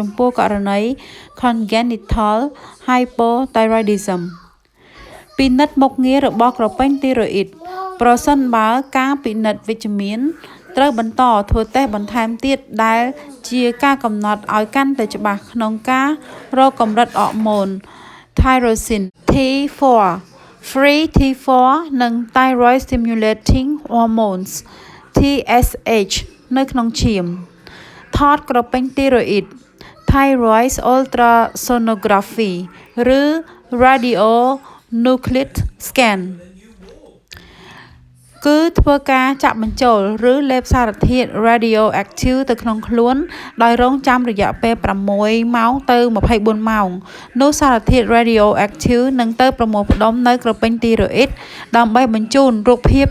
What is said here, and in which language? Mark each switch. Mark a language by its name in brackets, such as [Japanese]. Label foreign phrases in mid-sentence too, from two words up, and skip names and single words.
[Khmer] ចំពោះករណី [English] congenital hypothyroidism [Khmer] ពិនិត្យមុខងាររបស់ក្រពេញទីរ៉ូអ៊ីតប្រសិន បើការពិនិត្យវិជ្ជមានត្រូវបន្តធ្វើតេស្តបន្ថែមទៀតដែលជាការកំណត់ឲ្យកាន់តែច្បាស់ក្នុងការរកកម្រិតអរម៉ូន [English] thyroxine T4 free T4 [Khmer] និង [English] thyroid stimulating hormones TSH [Khmer] នៅក្នុងឈាមថតក្រពេញទីរ៉ូអ៊ីត [English] Thyroid ultrasonography [Khmer] ឬ [English] radionuclide scan [Khmer] គឺធ្វើការចាក់បញ្ចូលឬលេបសារធាតុ radioactive ទៅក្នុងខ្លួនដោយរងចាំរយៈពេល6ម៉ោងទៅ24ម៉ោងនោះសារធាតុ radioactive នឹងទៅប្រមូលផ្ដុំនៅក្រពេញទីរ៉ូអ៊ីតដើម្បីបញ្ជូនរូបភាព